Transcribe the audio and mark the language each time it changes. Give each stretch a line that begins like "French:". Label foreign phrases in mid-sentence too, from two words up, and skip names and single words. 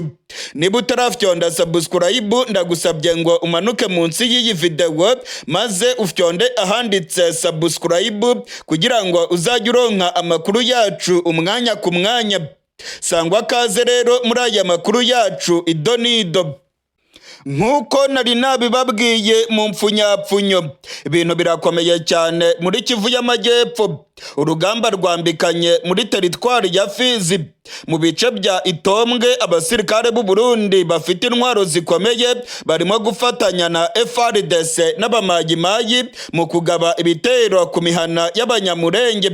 Rundi: Niba utarafyonda subscribe ndagusabye ngo umanuke munsi y'iyi video maze ufyonde ahanditse subscribe kugira ngo uzajye uronka amakuru yacu umwanya ku mwanya. Sangwa kaze rero muri aya makuru yacu idonido.
Kinyarwanda: Nk'uko nari nabibabwiye mu mfunyapfunyo, ibintu birakomeye cyane muri Kivu y'Amajyepfo. Urugamba rwambikanye muri teritwari ya Fizi. Mu bice bya Itombwe abasirikare b'u Burundi bafite intwaro zikomeye barimo gufatanya na FARDC n'abamayimayi mu kugaba ibitero ku mihana y'abanyamurenge.